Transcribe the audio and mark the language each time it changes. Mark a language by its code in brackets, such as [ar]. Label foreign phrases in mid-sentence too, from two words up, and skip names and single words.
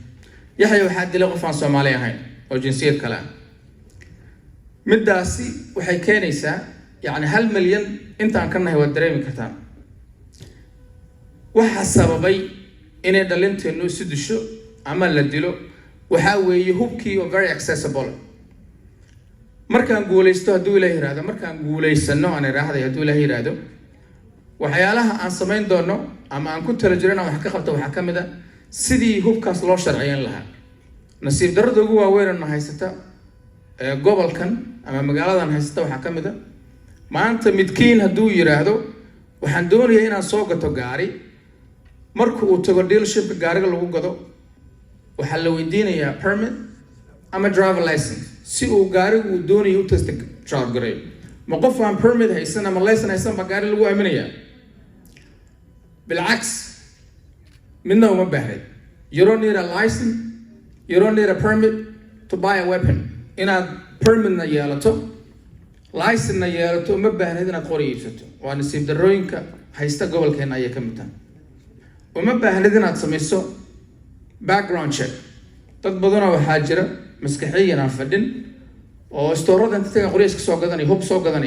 [so] yaxya waxaa dilay qof aan Soomaali ahayn oo jinsiyad kale ah. midaasi waxay keenaysaa yani 1 milyan intaan ka nahay waad dareemi kartaa. waxa sababay inay dhalinteenu isu disho ama la dilo waxaa weeye hubkii oo [en] very accessible. [so] markaan guulaysto hadduu Ilaahay yiraahdo markaan guulaysano aan iraahday hadduu Ilaahay yiraahdo waxyaalaha aan samayn doono ama aan ku tala jirana wax ka qabto waxaa ka mid ah sidii hubkaas loo sharciyeyn lahaa. nasiib darrada ugu waaweyn ee haysata gobolkan ama magaaladan haysata waxaa ka mid ah maanta midkiin hadduu yiraahdo waxaan doonayaa inaan soo gato gaari marka uu tago dealership gaariga lagu gado waxaa la weydiinayaa permit ama [en] driver license [so] si uu gaarigu uu doonayo u [en] test drive [so] gareeyo. ma qof aan permit haysan ama license haysan ba gaari lagu aaminayaa? بالعكس midna uma baahnayd. [en] You don't need a license, you don't need a permit to buy a weapon. [so] inaad permit na yeelato license na yeelato uma baahnayd inaad qori iibsato. waa nasiib darrooyinka haysta gobolkeena ayay ka mid tahay. uma baahnayd inaad samayso [en] background check. [so] dad badanoo waxaa jira maskaxiyan aan fadhin oo istoorada inta taga qori iska soo gadanay hub soo gadanay.